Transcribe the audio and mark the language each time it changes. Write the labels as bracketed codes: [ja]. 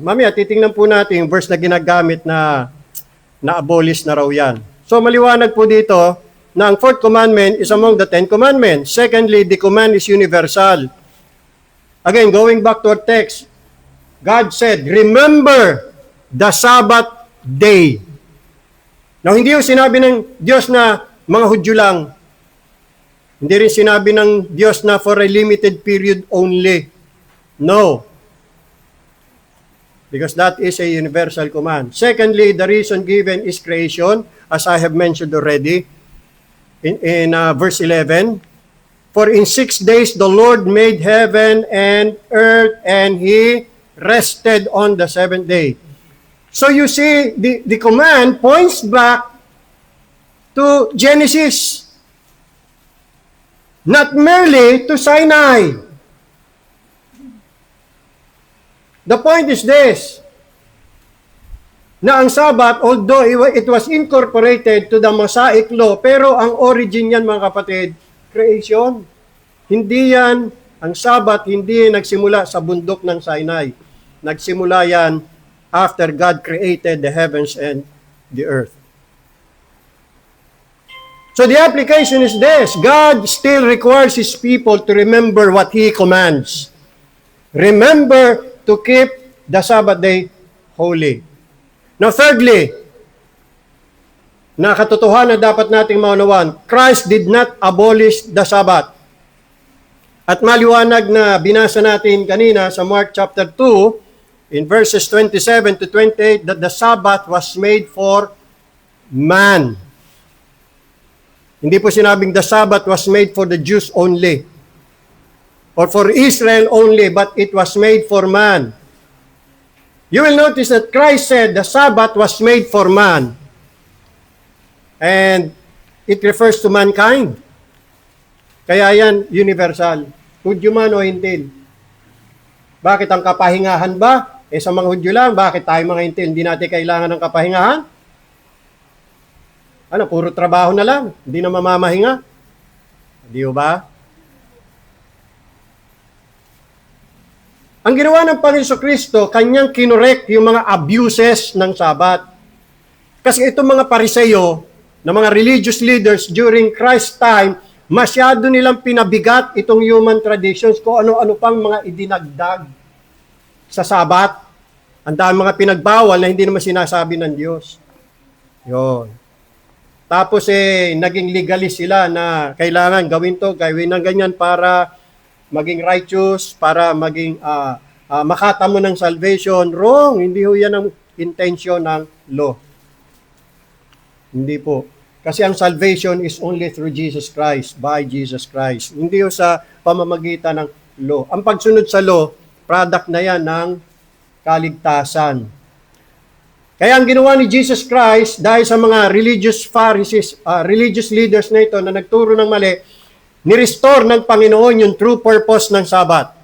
[tl] Mamaya, titingnan po natin yung verse na ginagamit na na-abolish na raw yan. So maliwanag po dito na ang 4th commandment [en] is among the 10 commandments. Secondly, the command is universal. Again, going back to our text, God said, remember the Sabbath day. [tl] Now, hindi yung sinabi ng Diyos na mga Hudyo lang. Hindi rin sinabi ng Diyos na [en] for a limited period only. No. Because that is a universal command. Secondly, the reason given is creation, as I have mentioned already in verse 11. For in 6 days the Lord made heaven and earth, and He rested on the 7th day. So you see, the command points back to Genesis, not merely to Sinai. [tl] The point is this, na ang Sabbath, [en] although it was incorporated to the Mosaic law, [tl] pero ang origin yan, mga kapatid, creation. Hindi yan, ang Sabbath, hindi nagsimula sa bundok ng Sinai. Nagsimula yan [en] after God created the heavens and the earth. So the application is this, God still requires His people to remember what He commands. Remember to keep the Sabbath day holy. Now thirdly, [tl] na katotohanan dapat nating maunawan, [en] Christ did not abolish the Sabbath. [tl] At maliwanag na binasa natin kanina sa [en] Mark chapter 2, in verses 27 to 28, that the Sabbath was made for man. [tl] Hindi po sinabing [en] the Sabbath was made for the Jews only, or for Israel only, but it was made for man. You will notice that Christ said the Sabbath was made for man. And it refers to mankind. [tl] Kaya yan, universal. Hudyo man o hintil. Bakit ang kapahingahan ba? Sa mga Hudyo lang. Bakit tayo mga hintil? Hindi natin kailangan ng kapahingahan? Puro trabaho na lang. Hindi na mamamahinga. Di ba? Ang ginawa ng Panginoon Kristo, kanyang kinorek yung mga abuses ng Sabat. Kasi itong mga Pariseyo, na mga religious leaders [en] during Christ's time, [tl] masyado nilang pinabigat itong human traditions, kung ano-ano pang mga idinagdag sa Sabat. Ang dami mga pinagbawal na hindi naman sinasabi ng Diyos. Yun. Tapos naging legalist sila na kailangan gawin ng ganyan para maging righteous, para maging makatamo ng salvation. Wrong. Hindi ho yan ang intention ng law. Hindi po. Kasi ang [en] salvation is only through Jesus Christ, by Jesus Christ. [tl] Hindi yung sa pamamagitan ng law. Ang pagsunod sa law, product na yan ng kaligtasan. Kaya ang ginawa ni Jesus Christ, dahil sa mga religious Pharisees, religious leaders na ito na nagturo ng mali, ni-restore ng Panginoon yung true purpose ng Sabbath.